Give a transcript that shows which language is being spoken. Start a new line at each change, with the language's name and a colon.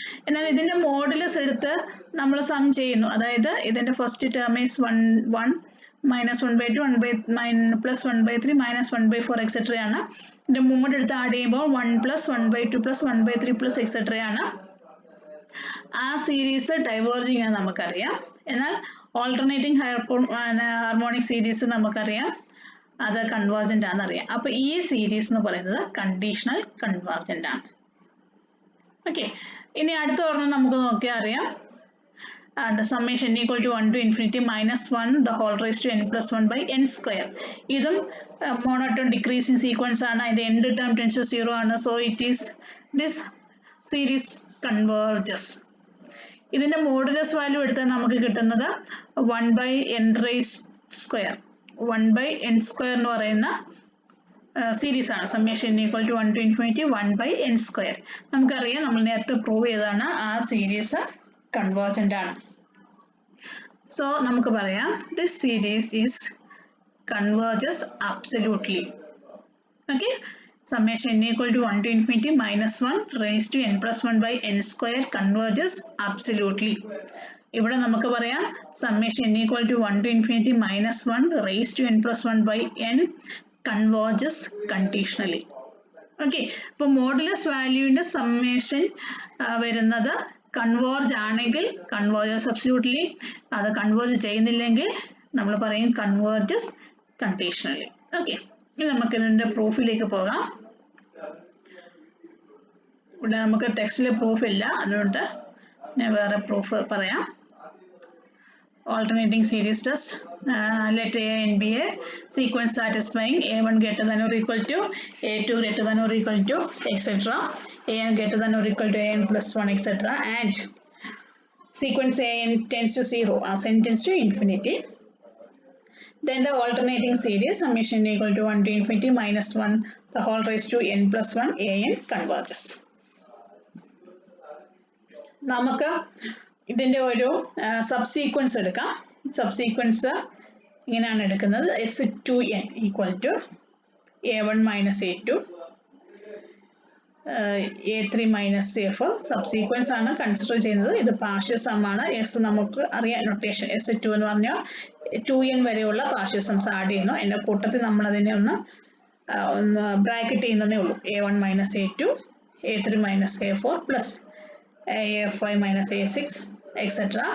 Malayalam: എന്നാൽ ഇതിന്റെ മോഡുലസ് എടുത്ത് നമ്മൾ സം ചെയ്യുന്നു. അതായത് ഇതിന്റെ first term is 1 minus 1 by 2 1 by plus 1 by 3 minus 1 by 4 etc. ആണ്. ഇതിന്റെ മോഡ് എടുത്ത് ആഡ് ചെയ്യുമ്പോൾ 1 plus 1 by 2 plus 1 by 3 plus etc. ആണ്. ആ സീരീസ് ഡൈവേർജിങ് ആണ് നമുക്കറിയാം. എന്നാൽ ഓൾട്ടർനേറ്റിംഗ് ഹാർമോണിക് സീരീസ് നമുക്കറിയാം അത് കൺവേർജന്റ് ആണെന്നറിയാം. അപ്പൊ ഈ സീരീസ് എന്ന് പറയുന്നത് കണ്ടീഷണൽ കൺവേർജന്റ് ആണ്. ഓക്കെ, ഇനി അടുത്ത ഒരെണ്ണം നമുക്ക് നോക്കിയാൽ അറിയാം.
English: summation n equal to 1 to infinity minus 1 the whole raised to n plus 1 by n square.
Malayalam: ഇതും മോണോട്ടോൺ ഡിക്രീസിങ് സീക്വൻസ് ആണ്. അതിന്റെ nth ടേം ടെൻസ് ടു 0 ആണ്.
English: So it is this series converges.
Malayalam: ഇതിന്റെ മോഡുലസ് വാല്യൂ എടുത്താൽ നമുക്ക് കിട്ടുന്നത് 1 by n raised square. 1 by n square എന്ന് പറയുന്ന സീരീസ് ആണ്.
English: summation n equal to 1 to infinity 1 by n square.
Malayalam: നമുക്കറിയാം, നമ്മൾ നേരത്തെ പ്രൂവ് ചെയ്തതാണ് ആ സീരീസ് കൺവേർജന്റ് ആണ്. സോ നമുക്ക് പറയാം
English: This series is converges absolutely.
Malayalam: Okay,
English: summation n equal to 1 to infinity minus 1 raised to n plus 1 by n square converges absolutely.
Malayalam: ഇവിടെ നമുക്ക് പറയാം
English: summation n equal to 1 to infinity minus 1 raised to n plus 1 by n converges conditionally.
Malayalam: Okay, അപ്പോൾ modulus വാല്യൂവിന്റെ summation വരുന്നത് converge ആണെങ്കിൽ converges absolutely, അത് converge ചെയ്യുന്നില്ലെങ്കിൽ നമ്മൾ പറയും കൺവേർജസ് കണ്ടീഷണലി. ഓക്കെ, ഇനി നമുക്ക് ഇതിന്റെ പ്രൂഫിലേക്ക് പോകാം. ഇവിടെ നമുക്ക് ടെക്സ്റ്റിൽ പ്രൂഫ് ഇല്ല, അതുകൊണ്ട് ഞാൻ വേറെ പ്രൂഫ് പറയാം.
English: Alternating series test, let A and B a sequence satisfying A1 greater than or equal to A2 greater than or equal to etc. An greater than or equal to An plus 1 etc. and sequence An tends to 0 as n tends to infinity. Then the alternating series summation equal to 1 to infinity minus 1 the whole raised to n plus 1 An converges.
Malayalam: നമുക്ക് ഇതിന്റെ ഒരു subsequence എടുക്കാം. Subsequence ഇങ്ങനെയാണ് എടുക്കുന്നത്. S2n equal to A1 minus A2 A3 minus A4 subsequence ആണ് consider ചെയ്യുന്നത്. ഇത് partial some ആണ്. എസ് നമുക്ക് അറിയാം നൊട്ടേഷൻ. S2 എന്ന് പറഞ്ഞാൽ 2n വരെയുള്ള പാർഷ്യൽ സംസ് ആഡ് ചെയ്യുന്നു. അതിന്റെ കൂട്ടത്തിൽ നമ്മൾ അതിനെ ഒന്ന് ബ്രാക്കറ്റ് ചെയ്യുന്നതേ ഉള്ളൂ. A1 minus A2 A3 minus A4 plus A5 minus A6 etc.